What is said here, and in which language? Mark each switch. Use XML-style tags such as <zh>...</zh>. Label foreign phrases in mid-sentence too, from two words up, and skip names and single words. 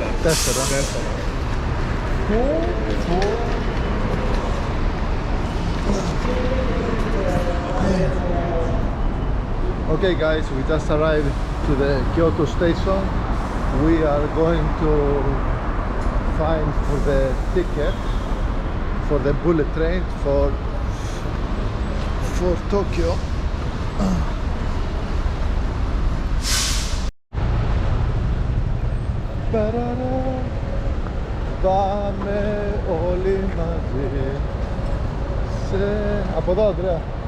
<en>4. Okay guys, we just arrived to the Kyoto station. We are going to find for the ticket for the bullet train for Tokyo.</en> <el>Πάμε όλοι μαζί από εδώ, Αντρέα.</el>